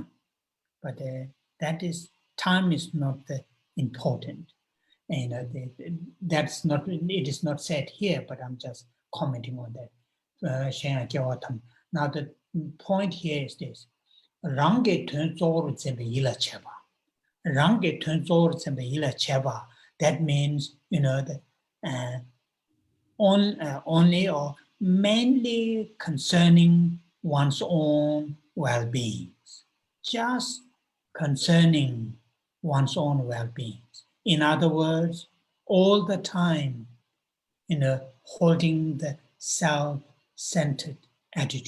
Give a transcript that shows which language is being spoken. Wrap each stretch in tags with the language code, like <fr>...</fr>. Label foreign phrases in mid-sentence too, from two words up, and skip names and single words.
<en>But time is not the important. And that's not, it is not said here, but I'm just commenting on that. Now the point here is this:</en> <bo>Rangi Tunzor Zembe Ila Cheba. Rangi Tunzor Zembe Ila Cheba.</bo> <en>That means, that only or mainly concerning one's own well-being. Just concerning one's own well-being. In other words, all the time, holding the self-centered attitude.</en>